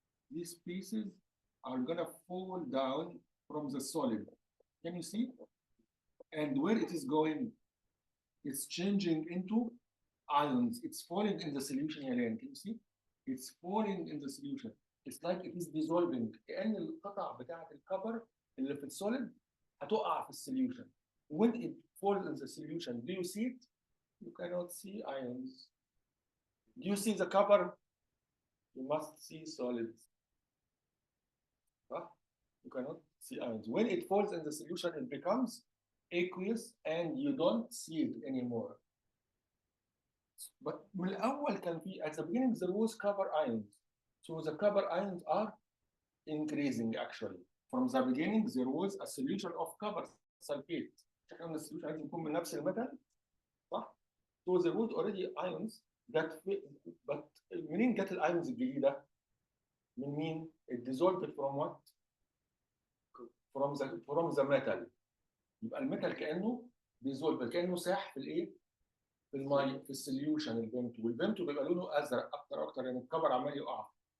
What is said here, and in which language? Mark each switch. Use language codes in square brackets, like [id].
[en] These pieces are gonna fall down from the solid. Can you see? And where it is going, it's changing into ions. It's falling in the solution again. Can you see? It's falling in the solution. It's like it is dissolving. [ar] كأن القطع بتاعة الكبر اللي في السوليد هتقع في السوليوشن. [en] When it falls in the solution, do you see it? You cannot see ions. Do you see the copper? You must see solids. Huh? You cannot see ions. When it falls in the solution, it becomes aqueous and you don't see it anymore. But [ar] من الأول كان في [en] at the beginning there was copper ions. So the copper ions are increasing actually. From the beginning there was a solution of copper sulfate. [ar] احنا قلنا السوليوشن لازم يكون من نفس الميتال صح؟ [en] So there was already ions that but [ar] منين جت الايونز الجديدة؟ من مين؟ [en] It dissolved from what? From the metal. [ar] يبقى الميتال كأنه dissolved كأنه ساح في الايه؟ في الماء في السوليوشن الفيمتو والفيمتو بيبقى لونه ازرق اكتر يعني الكبر عمال يقع.